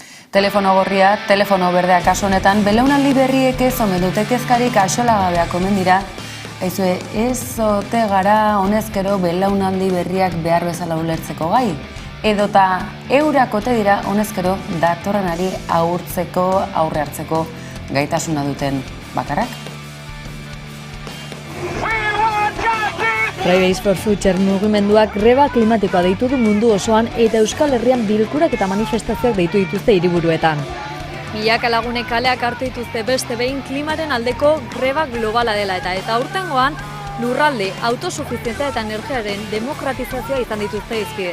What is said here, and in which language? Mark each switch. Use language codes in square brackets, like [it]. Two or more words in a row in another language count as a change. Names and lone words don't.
[eu] Telefono gorria, telefono berdea kasu honetan, belaunaldi berriek ez omen dute kezkarik axolagabeak omen dira. Aizue, ez ote gara honezkero belaunaldi berriak behar bezala ulertzeko gai. Edota eurak ote dira honezkero datorrenari aurre hartzeko gaitasuna duten bakarrak. Fridays for Future mugimenduak greba klimatikoa deitu du mundu osoan eta Euskal Herrian bilkurak eta manifestazioak deitu dituzte hiriburuetan. Milaka lagunek kaleak hartu dituzte beste behin klimaren aldeko greba globala dela eta aurtengoan lurralde, autosufizientzia eta energiaren demokratizazioa izan dituzte hizpide.